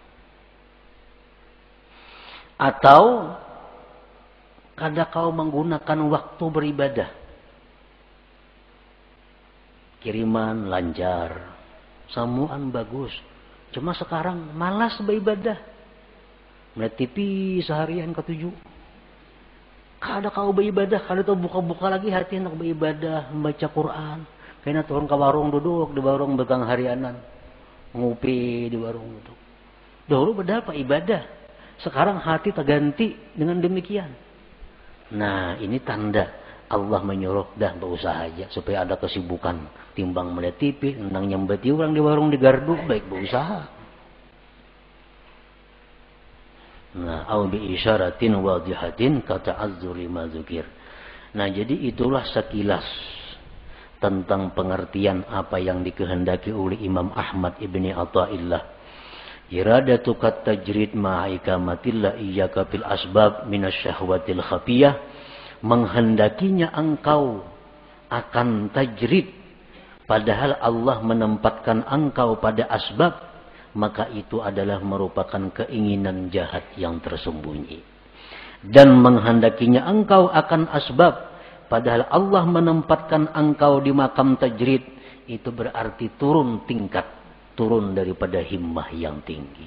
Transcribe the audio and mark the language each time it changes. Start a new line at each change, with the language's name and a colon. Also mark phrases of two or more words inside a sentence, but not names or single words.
Banjar: Atau kada kau menggunakan waktu beribadah. Kiriman lancar, samuan bagus.
Indonesian: Cuma sekarang malas beribadah. Melihat TV seharian ke-7.
Banjar: Kada kau beribadah, kada tahu buka-buka lagi hati hendak beribadah, membaca Quran. Kayaknya turun ke warung duduk, di warung begang harianan. Ngopi di warung duduk. Dahulu berapa ibadah.
Indonesian: Sekarang hati terganti dengan demikian.
Banjar: Nah, ini tanda Allah menyuruh dah berusaha aja supaya ada kesibukan timbang melihat TV, nang nyambeti orang di warung di gardu, baik berusaha. Nah,
Arabic: أو بإشارة واضحة كتعذر ما ذكر.
Indonesian: Nah, jadi itulah sekilas tentang pengertian apa yang dikehendaki oleh Imam Ahmad ibni Athaillah.
Arabic: إرادتك التجريد مع إقامة الله إياك في الأسباب من الشهوة الخفية.
Indonesian: Menghendakinya engkau akan tajrid, padahal Allah menempatkan engkau pada asbab, maka itu adalah merupakan keinginan jahat yang tersembunyi. Dan menghendakinya engkau akan asbab, padahal Allah menempatkan engkau di makam tajrid, itu berarti turun tingkat, turun daripada himmah yang tinggi.